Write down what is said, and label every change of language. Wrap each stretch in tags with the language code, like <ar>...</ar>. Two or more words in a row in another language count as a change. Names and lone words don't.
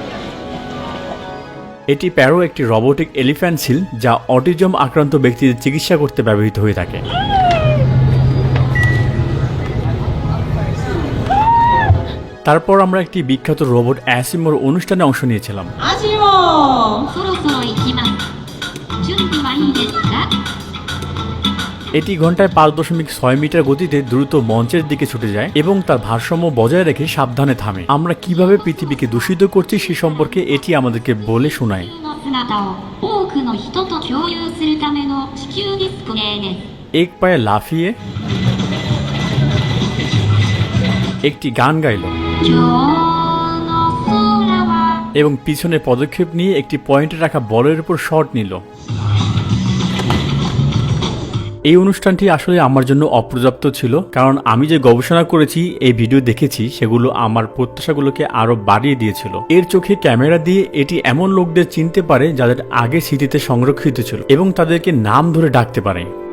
<bn>এটি প্যারো একটি</bn> <en>robotic elephant</en> <bn>ছিল যা অটিজম আক্রান্ত ব্যক্তিদের চিকিৎসা করতে ব্যবহৃত হয়ে থাকে। তারপর আমরা একটি বিখ্যাত রোবট অ্যাসিমোর অনুষ্ঠানে অংশ নিয়েছিলাম।</bn> <ja>そろそろ行きます準備はいいですか</ja> <bn>এটি ঘন্টায় 5.6 মিটার গতিতে দ্রুত মঞ্চের দিকে ছুটে যায় এবং তার ভারসাম্য বজায় রেখে সাবধানে থামে। আমরা কিভাবে পৃথিবীকে দূষিত করছি সে সম্পর্কে এটি আমাদেরকে বলে শোনায়।</bn> <ja>の姿を多くの人と共有するための地球ディスプレイです</ja> <bn>এক পায়ে লাফিয়ে একটি গান গাইল</bn> <ja>今日の空は</ja> <bn>এবং পিছনে পদক্ষেপ নিয়ে একটি পয়েন্টে রাখা বলের উপর শট নিল। এই অনুষ্ঠানটি আসলে আমার জন্য অপর্যাপ্ত ছিল, কারণ আমি যে গবেষণা করেছি, এই ভিডিও দেখেছি, সেগুলো আমার প্রত্যাশাগুলোকে আরো বাড়িয়ে দিয়েছিল। এর চোখে ক্যামেরা দিয়ে এটি এমন লোকদের চিনতে পারে যাদের আগে স্মৃতিতে সংরক্ষিত ছিল এবং তাদেরকে নাম ধরে ডাকতে পারে।</bn>